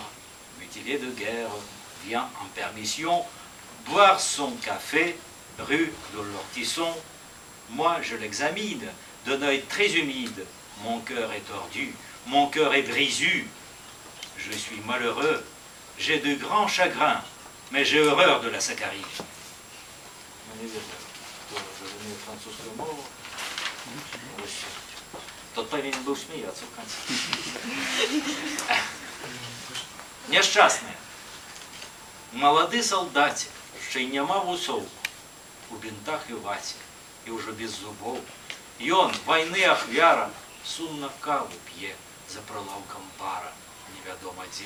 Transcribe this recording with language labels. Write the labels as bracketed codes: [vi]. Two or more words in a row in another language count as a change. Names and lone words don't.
[fr] Mutilé de guerre, vient en permission boire son café rue de l'Ortisson. Moi, je l'examine d'un œil très humide. Mon cœur est tordu, mon cœur est brisé. Je suis malheureux, j'ai de grands chagrins, mais j'ai horreur de la saccharine. [ru] Тот повинен был смеяться в конце. [be] Няшчасны. Малады салдаце, ще й няма вусоў, у бінтах і ваце, і ўжо без зубоў. Ён, вайны ахвяра, сумна каву п'е за прылаўкам бара, невядома дзе.